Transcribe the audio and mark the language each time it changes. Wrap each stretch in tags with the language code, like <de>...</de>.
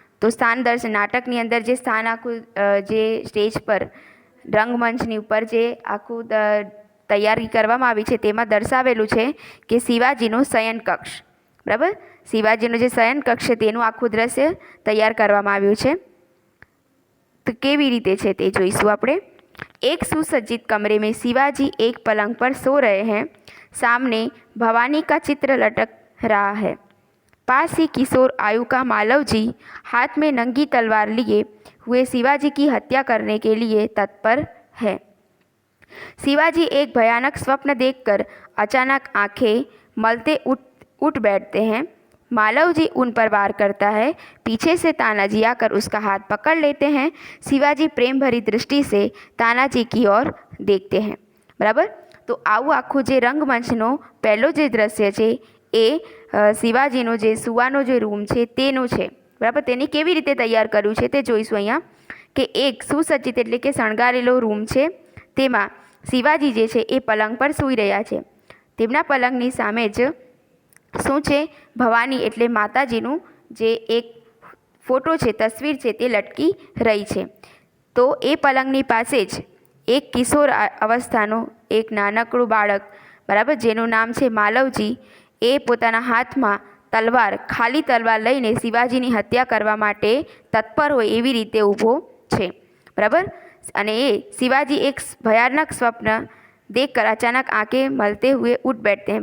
<gu>તો સ્થાન દર્શન, નાટકની અંદર જે સ્થાન આખું જે સ્ટેજ પર રંગમંચની ઉપર જે આખું તૈયારી કરવામાં આવી છે તેમાં દર્શાવેલું છે કે શિવાજીનું શયન કક્ષ, બરાબર, શિવાજીનું જે શયન કક્ષ છે તેનું આખું દ્રશ્ય તૈયાર કરવામાં આવ્યું છે। તો કેવી રીતે છે તે જોઈશું આપણે।</gu> <hi>एक सुसज्जित कमरे में शिवाजी एक पलंग पर सो रहे हैं। सामने भवानी का चित्र लटक रहा है। पास ही किशोर आयु का मालवजी हाथ में नंगी तलवार लिए हुए शिवाजी की हत्या करने के लिए तत्पर है। शिवाजी एक भयानक स्वप्न देखकर अचानक आंखें मलते उठ बैठते हैं। मालवजी उन पर वार करता है। पीछे से तानाजी आकर उसका हाथ पकड़ लेते हैं। शिवाजी प्रेम भरी दृष्टि से तानाजी की ओर देखते हैं।</hi> <gu>बराबर। तो આવું આખું જે રંગમંચનો પહેલો જે દ્રશ્ય છે એ શિવાજીનો જે સુવાનો જે રૂમ છે તેનું છે, બરાબર। તેની કેવી રીતે તૈયાર કર્યું છે તે જોઈશું અહીંયા કે એક સુસજ્જિત એટલે કે શણગારેલો રૂમ છે, તેમાં શિવાજી જે છે એ પલંગ પર સૂઈ રહ્યા છે। તેમના પલંગની સામે જ શું છે, ભવાની એટલે માતાજીનું જે એક ફોટો છે, તસવીર છે તે લટકી રહી છે। તો એ પલંગની પાસે જ એક કિશોર અવસ્થાનો એક નાનકડું બાળક, બરાબર, જેનું નામ છે માલવજી, એ પોતાના હાથમાં તલવાર, ખાલી તલવાર લઈને શિવાજીની હત્યા કરવા માટે તત્પર હોય એવી રીતે ઊભો છે, બરાબર। અને એ શિવાજી એક ભયાનક સ્વપ્ન</gu> <hi>देखकर अचानक आंखें मलते हुए उठ बैठते हैं।</hi>